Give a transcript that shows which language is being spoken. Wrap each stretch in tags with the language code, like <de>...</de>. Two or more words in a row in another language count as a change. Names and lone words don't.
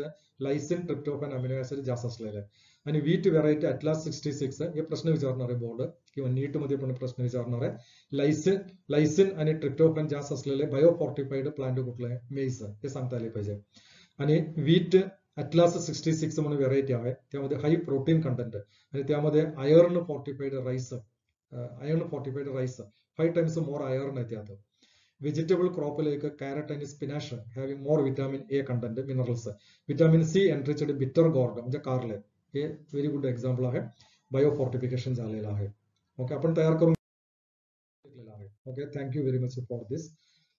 <mr>लायसिन, ट्रिप्टोफॅन</mr> <en>amino acid</en> <mr>जास्त असलेले. आणि</mr> <en>wheat variety Atlas 66,</en> <mr>हे प्रश्न विचारणार आहे बोर्ड किंवा नीट मध्ये पण प्रश्न विचारणार आहे. लायसिन आणि ट्रिप्टोफॅन जास्त असलेले</mr> <en>biofortified plant</en> <mr>कुठला आहे? मेस, हे सांगता आले पाहिजे. आणि व्हीट अटलास 66 म्हणून व्हेरायटी आहे, त्यामध्ये</mr> <en>high protein content</en> <mr>आणि त्यामध्ये</mr> <en>iron fortified rice 5 times more iron</en> <mr>आहे त्यात.</mr> <en>vegetable cropilekku carrot and spinach having more vitamin A content minerals. vitamin C enriched bitter gourd</en> <mr>म्हणजे कारले हे</mr> <en>very good example</en> <mr>आहे,</mr> <en>bio fortification</en> <mr>झालेलं आहे. ओके, आपण तयार करून घेतलेलं आहे. ओके,</mr> <en>thank you very much for this.</en>